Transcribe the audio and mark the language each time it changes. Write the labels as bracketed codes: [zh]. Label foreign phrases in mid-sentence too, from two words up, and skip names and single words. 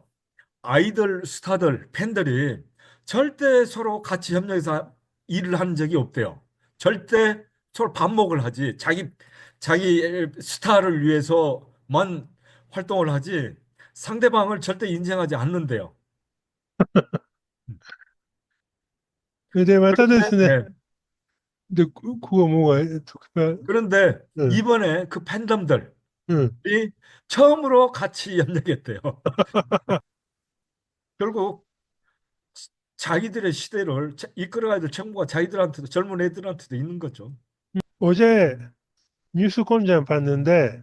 [ko] 아이들, 스타들, 팬들이 절대 서로 같이 협력해서 일을 한 적이 없대요. 절대 서로 반목을 하지. 자기 스타를 위해서만 활동을 하지 상대방을 절대 인정하지 않는데요. [ja] それでまたですね、 네. で、ここも、 [ko] 그런데 うん、 이번에 그 팬덤들이 うん、 처음으로 같이 협력했대요. 결국 자기들의 시대를 이끌어가야 될 정부가 자기들한테도 젊은 애들한테도 있는 거죠. 어제 뉴스 공장 봤는데